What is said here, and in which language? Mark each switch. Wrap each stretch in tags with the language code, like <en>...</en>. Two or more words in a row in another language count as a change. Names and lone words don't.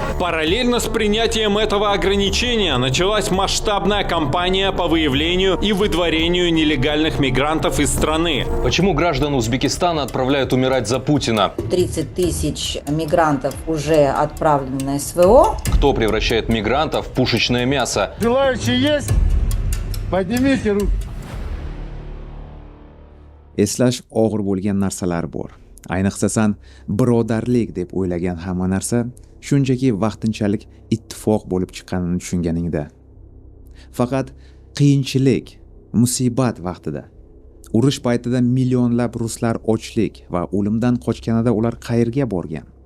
<ru>Параллельно с принятием этого ограничения началась масштабная кампания по выявлению и выдворению нелегальных мигрантов из страны. Почему граждан Узбекистана отправляют умирать за Путина? 30 тысяч мигрантов уже отправлены на СВО. Кто превращает мигрантов в пушечное мясо? Желающие есть? Поднимите руку.</ru> <uz>Eslash og'ir bo'lgan narsalar bor. Ayniqsa san birodarlik deb o'ylagan hamma narsa shunchaki vaqtinchalik ittifoq bo'lib chiqqanini tushunganingda. Faqat qiyinchilik, musibat vaqtida, urush paytida millionlab ruslar ochlik va o'limdan qochganida ular qayerga borgan?</uz>